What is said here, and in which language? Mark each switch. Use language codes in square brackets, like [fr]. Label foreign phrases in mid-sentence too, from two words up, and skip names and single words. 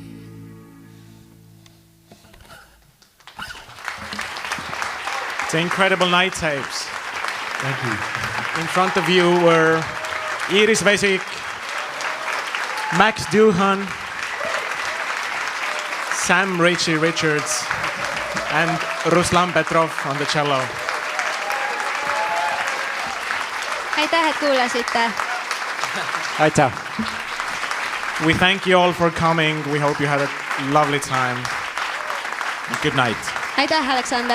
[en] It's incredible night tapes. Thank you. In front of you were Iris Vesik, Max Duhan, Sam Richie Richards, and Ruslan Petrov on the cello. [et] aitäh, et kuulasite. Aitäh. [en] We thank you all for coming. We hope you had a lovely time. Good night. [et] aitäh, Aleksander.